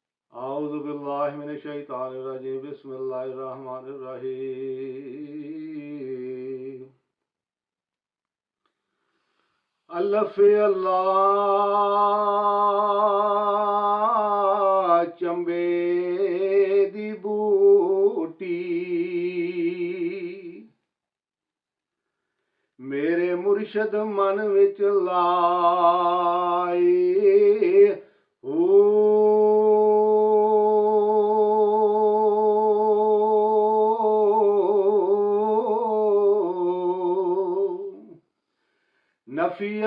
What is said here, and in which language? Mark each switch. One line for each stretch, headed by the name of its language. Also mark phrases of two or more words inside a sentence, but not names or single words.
Arabic: أعوذ بالله من الشيطان الرجيم بسم الله الرحمن
Punjabi: الرحيم अल्लाह अल्लाह चंबे दी बूटी मेरे मुर्शद मन विच लाई नफी